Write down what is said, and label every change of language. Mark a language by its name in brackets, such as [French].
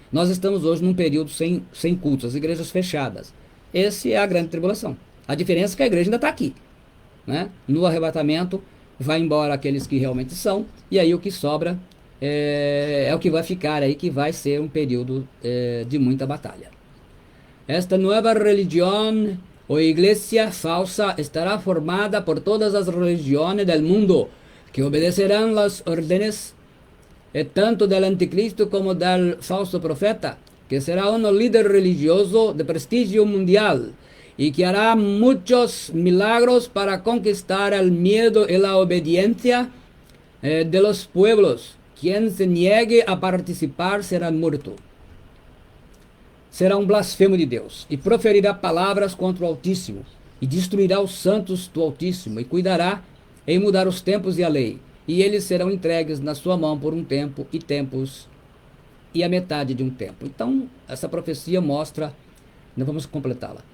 [Portuguese] Nós estamos hoje num período sem cultos, as igrejas fechadas. Esse é a grande tribulação. A diferença é que a igreja ainda está aqui, né? No arrebatamento, vai embora aqueles que realmente são, e aí o que sobra é o que vai ficar aí, que vai ser um período de muita batalha. [Spanish] Esta nueva religión o iglesia falsa estará formada por todas as religiones del mundo, que obedecerán las órdenes tanto del anticristo como del falso profeta, que será un líder religioso de prestigio mundial y que hará muchos milagros para conquistar el miedo y la obediencia de los pueblos. Quien se niegue a participar será muerto. [Portuguese] Será um blasfemo de Deus, e proferirá palavras contra o Altíssimo, e destruirá os santos do Altíssimo, e cuidará em mudar os tempos e a lei, e eles serão entregues na sua mão por um tempo e tempos, e a metade de um tempo. Então, essa profecia mostra, nós vamos completá-la.